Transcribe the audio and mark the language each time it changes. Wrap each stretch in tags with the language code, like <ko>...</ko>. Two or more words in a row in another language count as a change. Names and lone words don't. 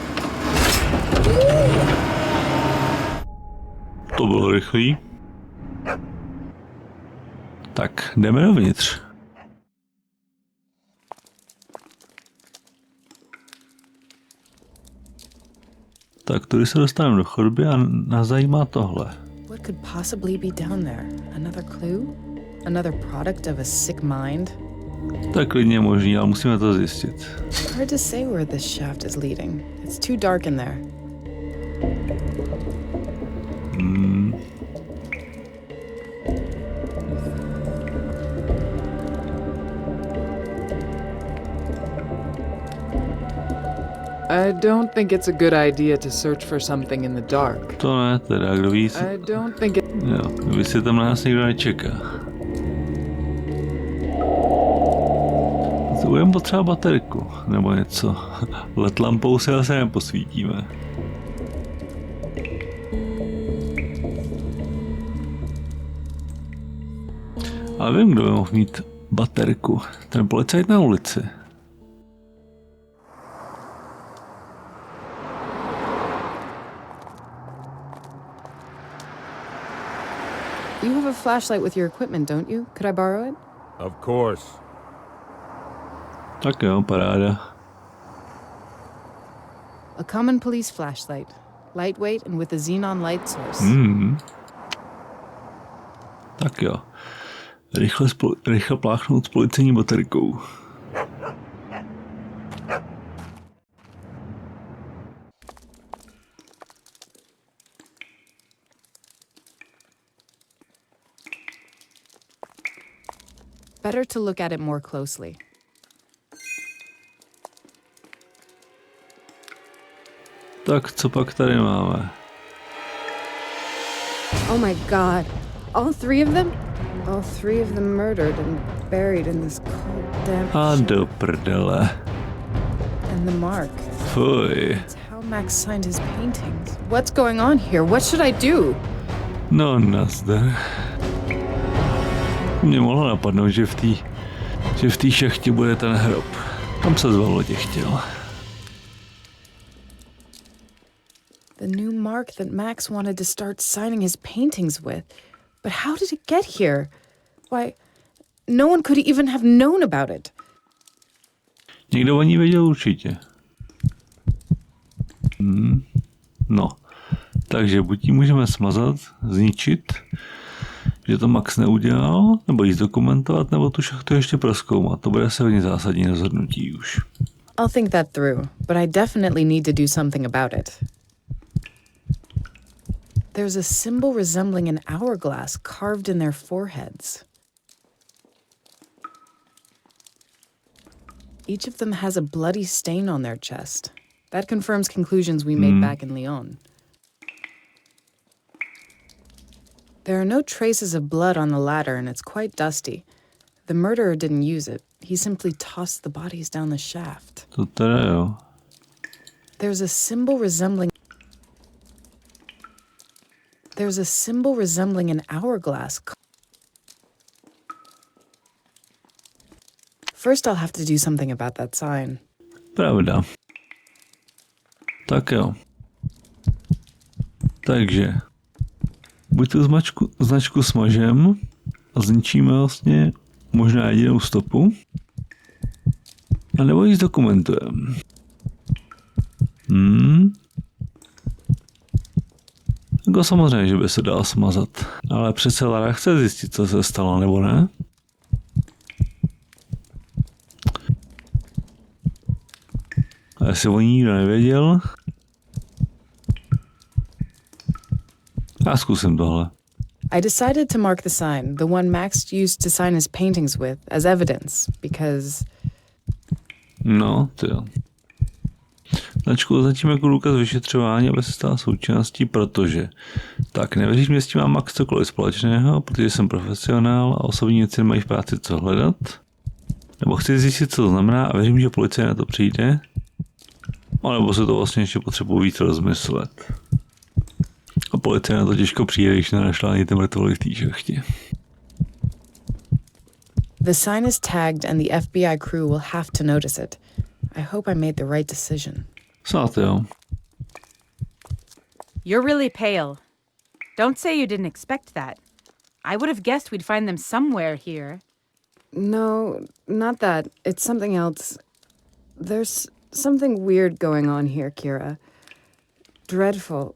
<cs>To bylo rychlý. Tak, jdeme dovnitř. Tak, tady se dostaneme do chodby a nás zajímá tohle.</cs> <en>What could possibly be down there? Another clue? Another product of a sick mind?</en> <cs>Tak klidně možný, ale musíme to zjistit.</cs> <en>Hard to say where this shaft is leading. It's too dark in there. I don't think it's a good idea to search for something in the dark.</en> <cs>To ne, teda, kdo ví,</cs> <en>I don't think it...</en> <cs>jo, vy si tam na nás nikdo nečeká. Budeme potřeba baterku, nebo něco. LED lampou se asi neposvítíme. Ale vím, kdo by mohl mít baterku. Ten policajt na ulici.</cs> <en>You have a flashlight with your equipment, don't you? Could I borrow it? Of course.</en> <cs>Tak jo, paráda.</cs> <en>A common police flashlight. Lightweight and with a xenon light source.</en> <cs>Tak jo. Rychle pláchnout s policejní baterkou.</cs> <en>Better to look at it more closely.</en> <cs>Tak co pak tady máme?</cs> <en>Oh my god. All three of them? All three of them murdered and buried in this cold, damp</en> <cs>A do prdele.</cs> <en>And the mark.</en> <cs>Fuj.</cs> <en>It's how Max signed his paintings. What's going on here? What should I do?</en> <cs>No nazdar. Mě mohlo napadnout, že v té šachtě bude ten hrob. Tam se zvalo tě chtěl.</cs> <en>The new mark that Max wanted to start signing his paintings with. But how did it get here? Why, no one could even have known about it.</en> <cs>Někdo o ní věděl určitě. No, takže buď ji můžeme smazat, zničit, že to Max neudělal, nebo ji zdokumentovat, nebo tu šachtu ještě prozkoumat. To bude asi hodně zásadní rozhodnutí už.</cs> <en>I'll think that through, but I definitely need to do something about it. There's a symbol resembling an hourglass carved in their foreheads. Each of them has a bloody stain on their chest. That confirms conclusions we made back in Lyon. There are no traces of blood on the ladder, and it's quite dusty. The murderer didn't use it. He simply tossed the bodies down the shaft.</en> <cs>To teda jo.</cs> <en>There's a symbol resembling an hourglass. First, I'll have to do something about that sign.</en> <cs>Pravda. Tak jo. Takže buď tu značku smažem a zničíme vlastně možná jedinou stopu, a nebo ji zdokumentujeme. Jako samozřejmě, že by se dal smazat. Ale přece Lara chce zjistit, co se stalo, nebo ne? A jestli o ní nikdo nevěděl, já zkusím tohle.</cs> <en>I decided to mark the sign, the one Max used to sign his paintings with, as evidence, because...</en> <cs>No, to jo. Značku označím jako důkaz vyšetřování, aby se stala součástí, protože tak nevěříš mě, s tím mám Max cokoliv společného, protože jsem profesionál a osobní věci nemají v práci co hledat. Nebo chci zjistit, co to znamená a věřím, že policie na to přijde. A nebo se to vlastně ještě potřebuji víc rozmyslet. A policie na to těžko přijde, když nenašla ani ty mrtvoly v té šachtě.</cs> <en>The sign is tagged and the FBI crew will have to notice it. I hope I made the right decision.</en> <cs>Snad jo.</cs> <en>You're really pale. Don't say you didn't expect that. I would have guessed we'd find them somewhere here. No, not that. It's something else. There's something weird going on here, Kira. Dreadful.</en>